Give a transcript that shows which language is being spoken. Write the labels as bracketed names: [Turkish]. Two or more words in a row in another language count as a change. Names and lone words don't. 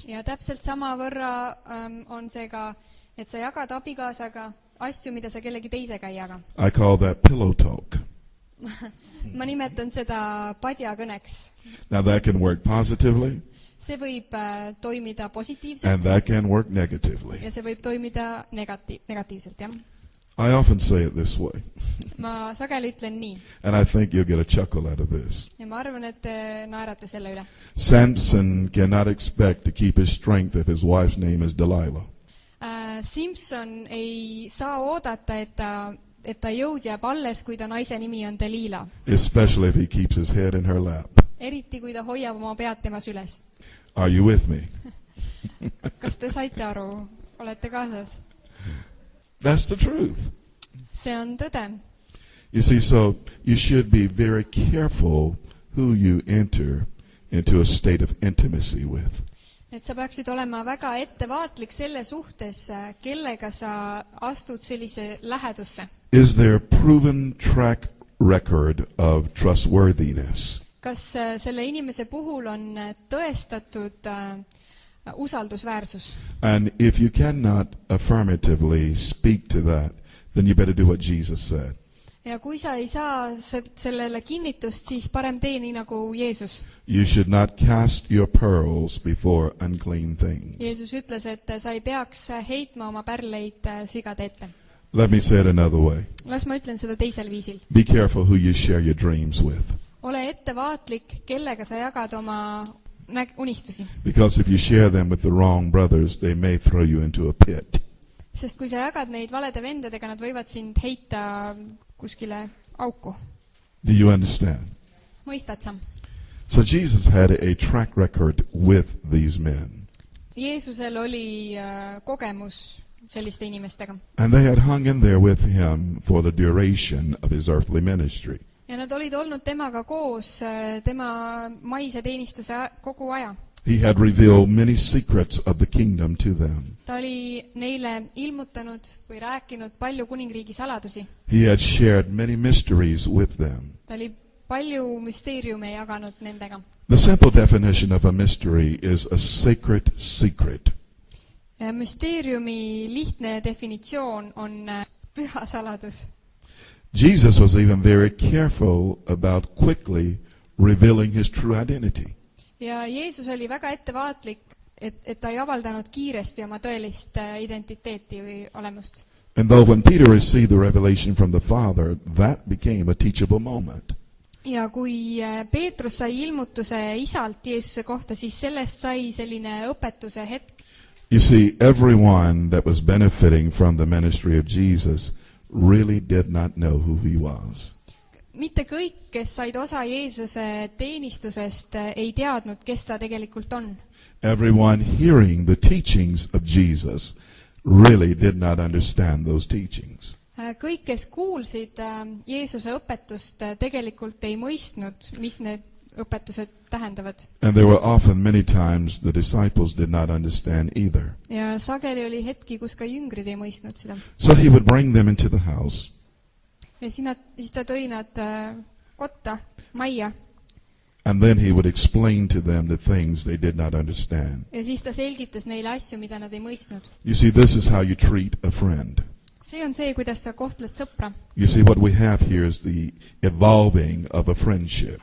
[Estonian] Ja täpselt sama võrra on see ka, et sa jagad abikaasaga asju, mida sa kellegi teisega ei jaga. [English] I call that pillow talk. [Estonian] Ma nimetan seda padjakõneks. [English] Now that can work positively. [Estonian] See võib toimida [English] And [Estonian] positiivselt [English] that can work negatively. [Estonian] ja see võib toimida negatiivselt, jah. [English] I often say it this way. [Estonian] Ma sageli ütlen nii. [English] And I think you'll get a chuckle out of this. [Estonian] Ja ma arvan, et te naerate selle üle. [English] Samson cannot expect to keep his strength if his wife's name is Delilah. [Estonian] Simpson ei saa oodata, et ta jõud jääb alles, kui ta naise nimi on Delila. [English] Especially if he keeps his head in her lap. [Estonian] Eriti, kui ta hoiab oma pead tema süles. [English] Are you with me? [Estonian] Kas te saite aru? Olete kaasas? [English] That's the truth. [Estonian] See on tõde. [English] You see, so you should be very careful who you enter into a state of intimacy with. [Estonian] Et sa peaksid olema väga ettevaatlik selle suhtes, kellega sa astud sellise lähedusse. [English] Is there proven track record of trustworthiness? [Estonian] Kas selle inimese puhul on tõestatud usaldusväärsus? [English] And if you cannot affirmatively speak to that, then you better do what Jesus said. [Estonian] Ja kui sa ei saa sellele kinnitust, siis parem tee nii nagu Jeesus. [English] You should not cast your pearls before unclean things. [Estonian] Jeesus ütles, et sa ei peaks heitma oma pärleid sigade ette. [English] Let me say it another way. [Estonian] Las ma ütlen seda teisel viisil. [English] Be careful who you share your dreams with. [Estonian] Ole ettevaatlik, kellega sa jagad oma unistusi. [English] Because if you share them with the wrong brothers, they may throw you into a pit. [Estonian] Sest kui sa jagad neid valede vendadega, nad võivad sind heita kuskile auku. [English] Do you understand? [Estonian] Mõistad sa? [English] So Jesus had a track record with these men. [Estonian] Jeesusel oli kogemus selliste inimestega. [English] And they had hung in there with him for the duration of his earthly ministry. [Estonian] Ja nad olid olnud temaga koos tema maise teenistuse kogu aja. [English] He had revealed many secrets of the kingdom to them. [Estonian] Ta oli neile ilmutanud või rääkinud palju kuningriigi saladusi. [English] He had shared many mysteries with them. [Estonian] Ta oli palju müsteeriume jaganud nendega. [English] The simple definition of a mystery is a sacred secret. [Estonian] Müsteeriumi lihtne definitsioon on püha saladus. [English] Jesus was even very careful about quickly revealing his true identity. [Estonian] Ja Jeesus oli väga ettevaatlik, et ta ei avaldanud kiiresti oma tõelist identiteeti või olemust. [English] And though when Peter received the revelation from the Father, that became a teachable moment. [Estonian] Ja kui Peetrus sai ilmutuse isalt Jeesuse kohta, siis sellest sai selline õpetuse hetk. [English] You see, everyone that was benefiting from the ministry of Jesus really did not know who he was. [Estonian] Mitte kõik, kes said osa Jeesuse teenistusest, ei teadnud, kes ta tegelikult on. [English] Everyone hearing the teachings of Jesus really did not understand those teachings. [Estonian] Kõik, kes kuulsid Jeesuse õpetust, tegelikult ei mõistnud, mis need õpetused tähendavad. [English] And there were often many times the disciples did not understand either. [Estonian] Ja sageli oli hetki, kus ka jüngrid ei mõistnud seda. [English] So he would bring them into the house. [Estonian] Ja siis ta tõi nad kotta, majja. [English] And then he would explain to them the things they did not understand. [Estonian] Ja siis ta selgitas neile asju, mida nad ei mõistnud. [English] You see, this is how you treat a friend. [Estonian] See on see, kuidas sa kohtled sõpra. [English] You see, what we have here is the evolving of a friendship.